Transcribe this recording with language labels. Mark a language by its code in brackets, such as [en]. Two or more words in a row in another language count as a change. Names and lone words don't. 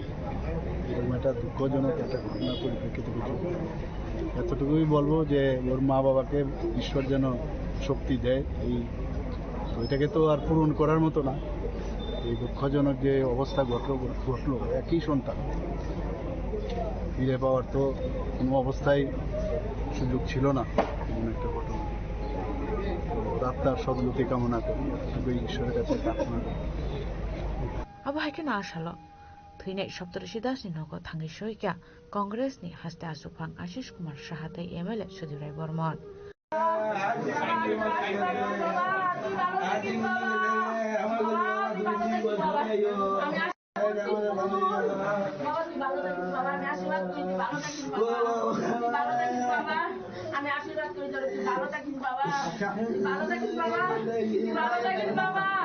[bn] এরকম একটা দুঃখজনক একটা ঘটনা পরিপ্রেক্ষিতে কিছু এতটুকুই বলবো যে ওর মা বাবাকে ঈশ্বর যেন শক্তি দেয় এই তো এটাকে তো আর পূরণ করার মতো না এই দুঃখজনক যে অবস্থা ঘটলো একই সন্তান ফিরে পাওয়ার তো কোনো অবস্থায় সুযোগ ছিল না এমন একটা ঘটনা আত্মার সদ্গতি কামনা করি শুধু ঈশ্বরের কাছে প্রার্থনা করি [trp] abo haikena asalo theinai Saptarishi Das ni nogo thangi shoika Congress ni haste asupang Ashish Kumar Saha te MLA Sudhirai Burman [bn] আমি আশীর্বাদ করি তোর তুই ভালো থাকিস বাবা ভালো থাকিস বাবা ভালো থাকিস বাবা